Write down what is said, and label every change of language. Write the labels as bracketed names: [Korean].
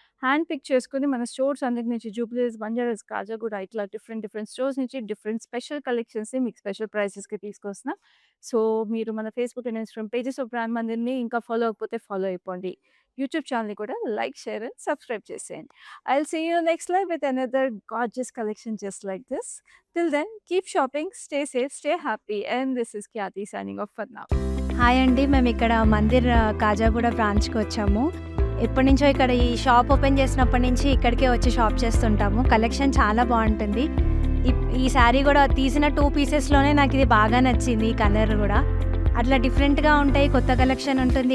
[Telugu] Hand pick చేసుకొని మన stores అన్నిటి నుంచి జూబ్లీహిల్స్, బంజారాహిల్స్, కాజాగూడ ఇట్లా డిఫరెంట్ డిఫరెంట్ స్టోర్స్ నుంచి డిఫరెంట్ స్పెషల్ కలెక్షన్స్‌ని మీకు స్పెషల్ ప్రైసెస్‌కి తీసుకొస్తున్నాం. సో, మీరు మన Facebook and Instagram pages of brand మందిర్‌ని ఇంకా ఫాలో అవ్వకపోతే ఫాలో అయిపోండి. యూట్యూబ్ ఛానెల్‌ని కూడా లైక్, షేర్ అండ్ సబ్స్క్రైబ్ చేసేయండి. [English] I'll see you next live with another gorgeous collection just like this. Till then, keep shopping, stay safe, stay happy, and this is Khyati signing off for now. [Telugu] Hi అండి. మేమిక్కడ మందిర్ కాజాగూడ బ్రాంచ్‌కి వచ్చాము. ఎప్పటినుంచో ఇక్కడ ఈ shop open చేసినప్పటి నుంచి ఇక్కడికే వచ్చి షాప్ చేస్తుంటాము. కలెక్షన్ చాలా బావుంటుంది. ఈ శారీ గూడా తీసిన 2 పీసెస్‌లోనే నాకిది బాగా నచ్చింది. ఈ కలర్ గూడా. అట్లా డిఫరెంట్‌గా ఉంటాయి. కొత్త కలెక్షన్ ఉంటుంది.